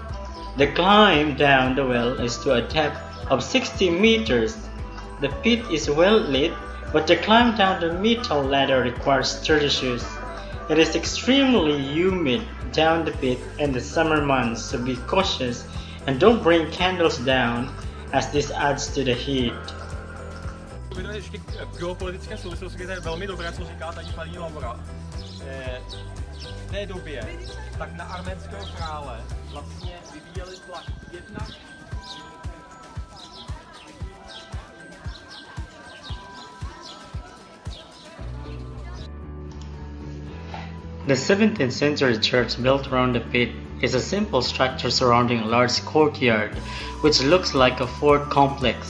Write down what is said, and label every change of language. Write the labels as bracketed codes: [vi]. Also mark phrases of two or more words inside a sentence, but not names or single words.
[en] The climb down the well is to a depth of 60 meters. The pit is well lit, but the climb down the metal ladder requires sturdy shoes. It is extremely humid down the pit in the summer months, so be cautious and don't bring candles down, as this adds to the heat. [cs] Ještě k geopolitické souvislosti, to je velmi dobré, co říká tady paní Laura. V té době tak na arménského krále vlastně vyvíjeli tlak jednak. [en] The 17th century church built around the pit is a simple structure surrounding a large courtyard, which looks like a fort complex.